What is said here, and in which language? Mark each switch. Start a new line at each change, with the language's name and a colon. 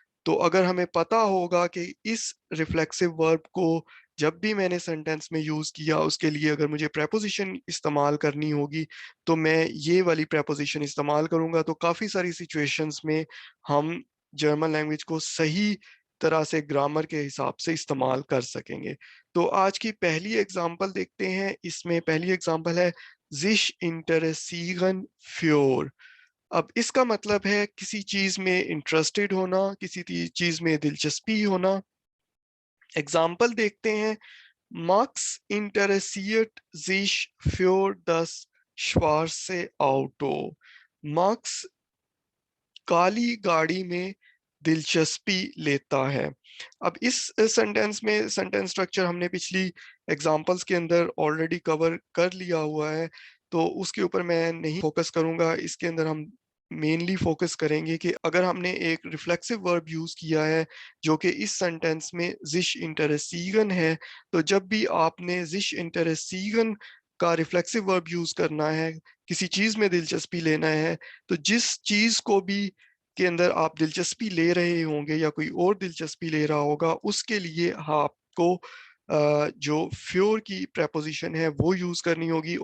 Hindi: तो अगर हमें पता होगा कि इस रिफ्लेक्सिव वर्ब को जब भी मैंने सेंटेंस में यूज किया उसके लिए अगर मुझे प्रेपोजिशन इस्तेमाल करनी होगी तो मैं ये वाली प्रेपोजिशन इस्तेमाल करूंगा, तो काफी सारी सिचुएशंस में हम जर्मन लैंग्वेज को सही तरह से ग्रामर के हिसाब से इस्तेमाल कर सकेंगे। तो आज की पहली एग्जांपल देखते हैं। इसमें पहली एग्जांपल है
German: sich interessieren für।
Hindi: अब इसका मतलब है किसी चीज में इंटरेस्टेड होना, किसी चीज में दिलचस्पी होना। एग्जाम्पल देखते हैं।
German: Max interessiert sich für das schwarze Auto।
Hindi: Marks काली गाड़ी में दिलचस्पी लेता है। अब इस सेंटेंस में सेंटेंस स्ट्रक्चर हमने पिछली एग्जांपल्स के अंदर ऑलरेडी कवर कर लिया हुआ है, तो उसके ऊपर मैं नहीं फोकस करूंगा। इसके अंदर हम मेनली फोकस करेंगे कि अगर हमने एक रिफ्लेक्सिव वर्ब यूज किया है जो कि इस सेंटेंस में sich interessieren है, तो जब भी आपने sich interessieren का रिफ्लेक्सिव वर्ब यूज करना है, किसी चीज में दिलचस्पी लेना है, तो जिस चीज को भी के अंदर आप दिलचस्पी ले रहे होंगे या कोई और दिलचस्पी ले रहा होगा उसके लिए आपको जो फ्योर की प्रेपोजिशन है वो यूज करनी होगी।